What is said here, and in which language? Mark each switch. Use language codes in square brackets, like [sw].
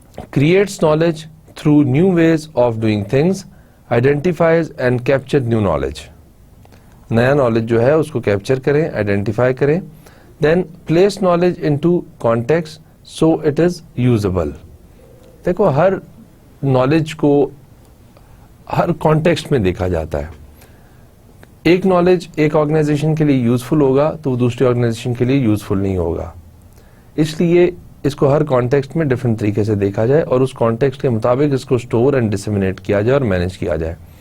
[en] Creates knowledge through new ways of doing things, identifies and capture new knowledge. [ur] نیا knowledge جو ہے اس کو capture کریں, آئیڈینٹیفائی کریں. [en] Then place knowledge into context so it is usable. [ur] دیکھو her knowledge کو ہر context میں دیکھا جاتا ہے. ایک نالج ایک آرگنائزیشن کے لیے یوزفل ہوگا تو وہ دوسری آرگنائزیشن کے لیے یوزفل نہیں ہوگا. اس لیے اس کو ہر کانٹیکسٹ میں ڈفرینٹ طریقے سے دیکھا جائے اور اس کانٹیکسٹ کے مطابق اس کو اسٹور اینڈ ڈسیمینیٹ کیا جائے اور مینج کیا جائے.